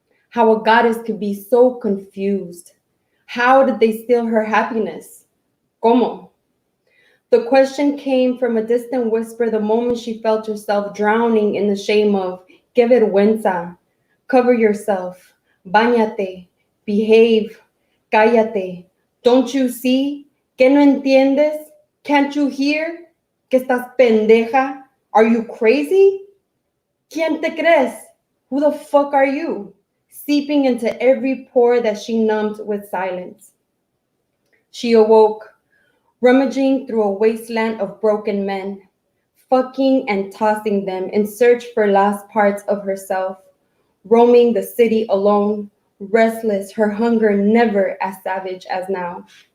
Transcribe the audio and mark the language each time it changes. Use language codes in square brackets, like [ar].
[en] How a goddess could be so confused. How did they steal her happiness? [es] ¿Cómo? [en] The question came from a distant whisper the moment she felt herself drowning in the shame of [es] que vergüenza, [en] cover yourself, [es] bañate, [en] behave, [es] cállate. [en] Don't you see? [es] ¿Que no entiendes? [en] Can't you hear? [es] ¿Que estás pendeja? [en] Are you crazy? [es] ¿Quién te crees? [en] Who the fuck are you? seeping into every pore that she numbed with silence. She awoke, rummaging through a wasteland of broken men, fucking and tossing them in search for lost parts of herself, roaming the city alone, restless, her hunger never as savage as now.